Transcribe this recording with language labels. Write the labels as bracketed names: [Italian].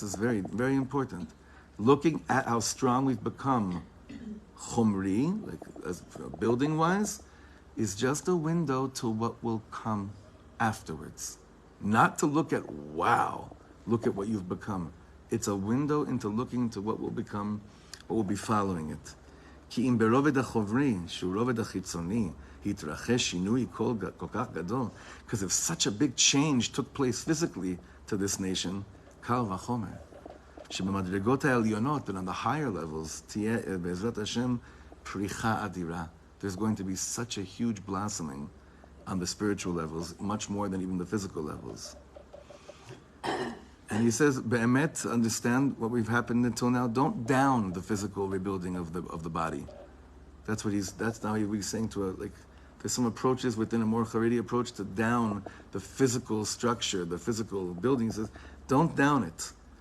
[English] This is very, very important. Looking at how strong we've become, chomri, like as building-wise, is just a window to what will come afterwards. Not to look at, wow, look at what you've become. It's a window into looking to what will become, what will be following it. [Hebrew] כי אם ברובד החוברי, שהוא רובד החיצוני, התרחש שינוי כל כך גדול, [English] because if such a big change took place physically to this nation, [Hebrew] קל וחומר. שבמדרגות העליונות, [English] but on the higher levels, [Hebrew] תהיה בעזרת השם פריחה אדירה. [English] There's going to be such a huge blossoming on the spiritual levels, much more than even the physical levels. And he says, Be'emet, understand what we've happened until now. Don't down the physical rebuilding of the body. That's now he's saying to there's some approaches within a more Haredi approach to down the physical structure, the physical building. He says, don't down it.